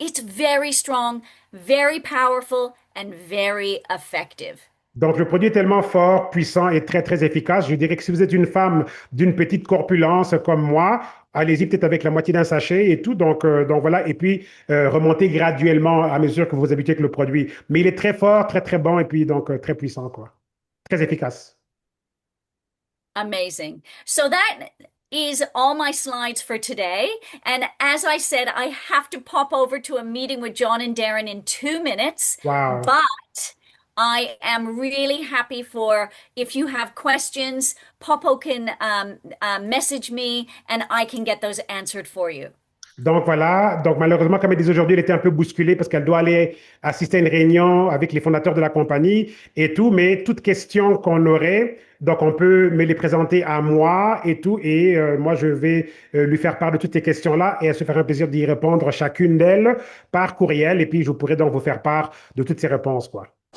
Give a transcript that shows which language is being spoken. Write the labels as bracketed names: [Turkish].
[English] It's very strong, very powerful, and very effective. [French] Donc, le produit est tellement fort, puissant et très, très efficace. Je dirais que si vous êtes une femme d'une petite corpulence comme moi, allez-y peut-être avec la moitié d'un sachet et tout. Donc voilà. Et puis, remontez graduellement à mesure que vous vous habituez avec le produit. Mais il est très fort, très, très bon et puis donc très puissant, quoi. Très efficace. [English] Amazing. So that is all my slides for today. And as I said, I have to pop over to a meeting with John and Darren in 2 minutes. Wow. But I am really happy for if you have questions, Popo can message me and I can get those answered for you. [French] Donc voilà, donc malheureusement, comme elle dit aujourd'hui, elle était un peu bousculée parce qu'elle doit aller assister à une réunion avec les fondateurs de la compagnie et tout, mais toutes questions qu'on aurait, donc on peut me les présenter à moi et tout, et moi je vais lui faire part de toutes ces questions-là et elle se fera un plaisir d'y répondre chacune d'elles par courriel et puis je pourrai donc vous faire part de toutes ces réponses, quoi.